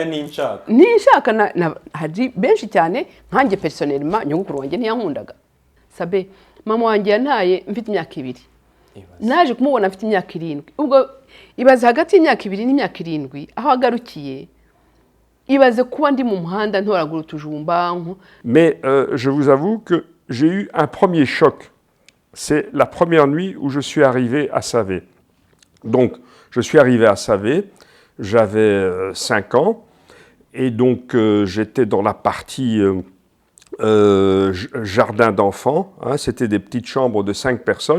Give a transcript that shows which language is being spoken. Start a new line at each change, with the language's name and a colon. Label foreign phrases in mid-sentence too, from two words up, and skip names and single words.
Kinyarwanda: ninshaka hari benshi cyane nkanjye personnellement nyogukuru wanjye ntiyankundaga sabe mama wanjye yantaye mfite imyaka 2 naje kumubona mfite imyaka 7 ubwo ibaze hagati y'imyaka 2 n'imyaka 7 aho agarukiye ibaze kuba ndi mu muhanda ntoragura utujumba.
French: Mais je vous avoue que j'ai eu un premier choc. C'est la première nuit où je suis arrivé à Savé. Donc, je suis arrivé à Savé, j'avais 5 ans, et donc j'étais dans la partie jardin d'enfants, hein, c'était des petites chambres de 5 personnes.